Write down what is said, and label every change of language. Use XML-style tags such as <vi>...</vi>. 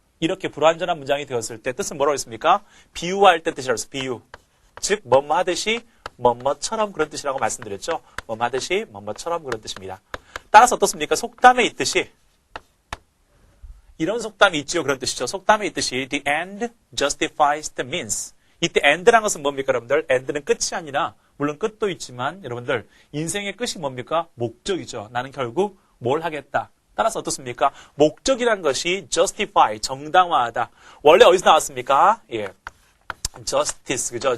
<ko>이렇게 불완전한 문장이 되었을 때 뜻은 뭐라고 했습니까? 비유할 때 뜻이라고 했어요. 비유. 즉 뭐뭐 하듯이 뭐뭐처럼 그런 뜻이라고 말씀드렸죠. 뭐뭐 하듯이 뭐뭐처럼 그런 뜻입니다. 따라서 어떻습니까? 속담에 있듯이 이런 속담이 있지요. 그런 뜻이죠. 속담에 있듯이</ko> <en>the end justifies the means.</en> <ko>이때 end라는 것은 뭡니까 여러분들? end는 끝이 아니라 물론 끝도 있지만 여러분들 인생의 끝이 뭡니까? 목적이죠. 나는 결국 뭘 하겠다. 따라서 어떻습니까? 목적이란 것이 justify, 정당화하다. 원래 어디서 나왔습니까? 예. justice, 그죠?</ko>